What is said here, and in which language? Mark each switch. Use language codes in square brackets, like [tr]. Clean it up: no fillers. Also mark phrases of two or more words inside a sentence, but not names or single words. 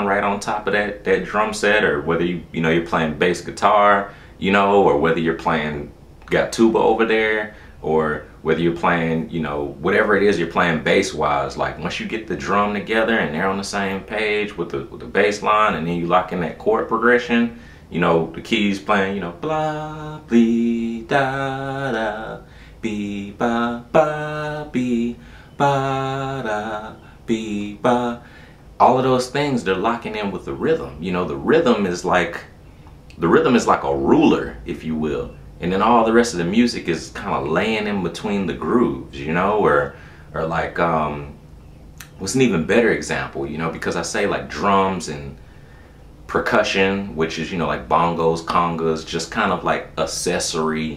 [en] right on top of that drum set, or whether you know, you're playing bass guitar, you know, or whether you're playing, got tuba over there, or whether you're playing, you know, whatever it is you're playing bass wise, like once you get the drum together and they're on the same page with the bass line, and then you lock in that chord progression, you know, the keys playing, you know, blah, blee, da, da, be, ba, ba, be, ba, da, be, ba. All of those things, they're locking in with the rhythm. You know, the rhythm is like a ruler, if you will. And then all the rest of the music is kind of laying in between the grooves, you know, or like, what's an even better example, you know, because I say like drums and percussion, which is, you know, like bongos, congas, just kind of like accessory.